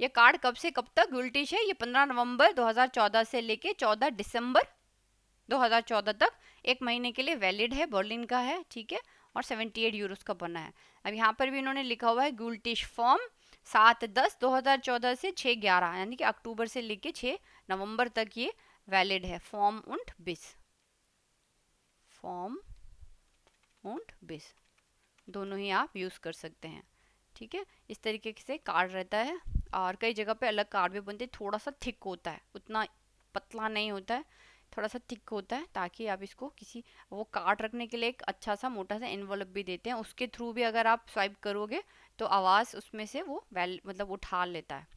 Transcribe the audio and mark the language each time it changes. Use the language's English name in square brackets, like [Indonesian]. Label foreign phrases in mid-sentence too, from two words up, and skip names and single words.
[Hindi] ये कार्ड कब से कब तक गुल्टिश है? ये 15 नवंबर 2014 से लेके 14 दिसंबर 2014 तक 1 महीने के लिए वैलिड है, बर्लिन का है, ठीक है, और 78 यूरोस का बना है। अब यहाँ पर भी इन्होंने लिखा हुआ है गुल्टिश फॉर्म 7/10/2014 से 6/11 यानी कि अक्टूबर से लेके 6 नवंबर तक ये वैलिड है। फॉर्म [German] und bis, [Hindi] फॉर्म [German] und bis [Hindi] दोनों ही आप यूज़ कर सकते हैं, ठीक है। इस तरीके से कार्ड रहता है और कई जगह पे अलग कार्ड भी बनते हैं, थोड़ा सा थिक होता है, उतना पतला नहीं होता है, थोड़ा सा थिक होता है, ताकि आप इसको किसी वो कार्ड रखने के लिए एक अच्छा सा मोटा सा एनवलप भी देते हैं, उसके थ्रू भी अगर आप स्वाइप करोगे तो आवाज़ उसमें से वो मतलब उठा लेता है।